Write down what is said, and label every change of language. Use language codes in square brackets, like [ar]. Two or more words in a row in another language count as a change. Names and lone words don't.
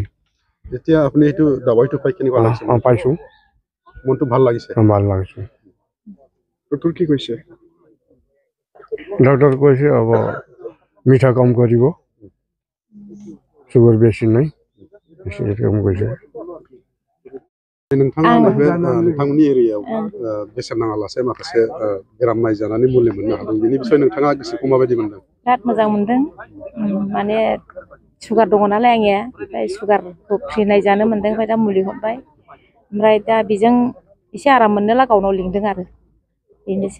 [as] এতিয়া আপুনি এইটো দৱাইটো পাই কেনেকুৱা লাগিছে? পাইছোঁ, মনটো ভাল লাগিছে? ভাল লাগিছে। ডক্টৰ কি কৈছে? ডক্টৰ কৈছে হ'ব মিঠা কম কৰিব, চুগাৰ বেছি নাই, কম কৈছে। [brx] नोंथांमोननि एरियायाव बेसेन नाङालासे माखासे बेराम नायजानानै मुलि मोननो हादों, बेनि बिसय नोंथाङा गोसोखौ माबायदि मोनदों? बिराद मोजां मोनदों। माने सुगार दङ नालाय आंनिया, ओमफ्राय सुगारखौ फ्रि नायजानो मोनदों, ओमफ्राय दा मुलि हरबाय, ओमफ्राय दा बेजों एसे आराम मोननोला गावनाव लिंदों आरो बेनोसै।